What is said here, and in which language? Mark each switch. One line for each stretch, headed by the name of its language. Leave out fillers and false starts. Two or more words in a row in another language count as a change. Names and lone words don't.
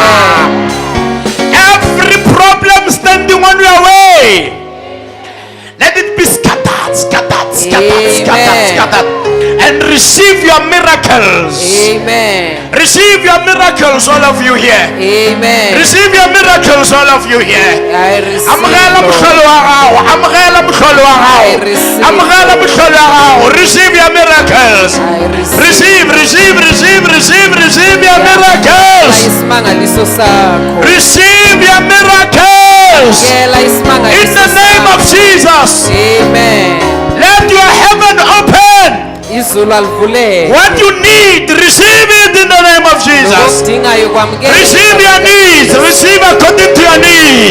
English: Every problem standing on your way, let it be scattered, scattered, scattered, scattered, scattered. And receive your miracles. Amen. Receive your miracles, all of you here. Amen. Receive your miracles, all of you here. I receive.
Northern Sotho: Amgela
English: Lord.
Northern Sotho: mhlolo wa gago, amgela mhlolo wa
English: I
Northern Sotho: gago.
English: receive.
Northern Sotho: Amgela mhlolo wa gago.
English: Receive your miracles. I Receive, receive. receive, receive, receive, receive your miracles.
Zulu: Isimangaliso sakho.
English: Receive your miracles. Yela In
Zulu: isimangaliso
English: the name of
Zulu: sakho.
English: Jesus. Amen. Let your heaven open.
Zulu: Izulu alivuleke.
English: What you need, receive it in the name of Jesus.
Zulu: Lokudingayo kwamukela.
English: Receive your needs. Receive according to your needs.